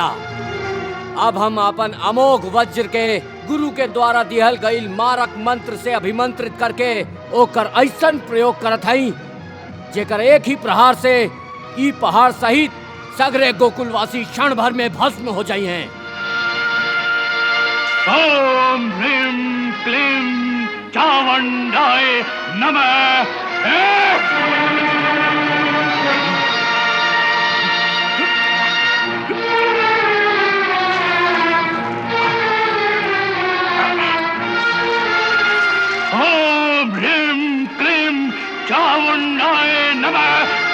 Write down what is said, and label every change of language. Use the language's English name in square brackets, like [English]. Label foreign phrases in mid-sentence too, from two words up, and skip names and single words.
[Bhojpuri] अब हम अपन अमोघ वज्र के गुरु के द्वारा दिहल गईल मारक मंत्र से अभिमंत्रित करके ओकर ऐसन प्रयोग करत हई जेकर एक ही प्रहार से ई पहाड़ सहित सगरे गोकुलवासी क्षण भर में भस्म हो जाई हैं। [Sanskrit] ओम ह्रीं क्लीं चामुंडाय नमः। ओम ह्रीं क्लीं चामुंडाय नमः।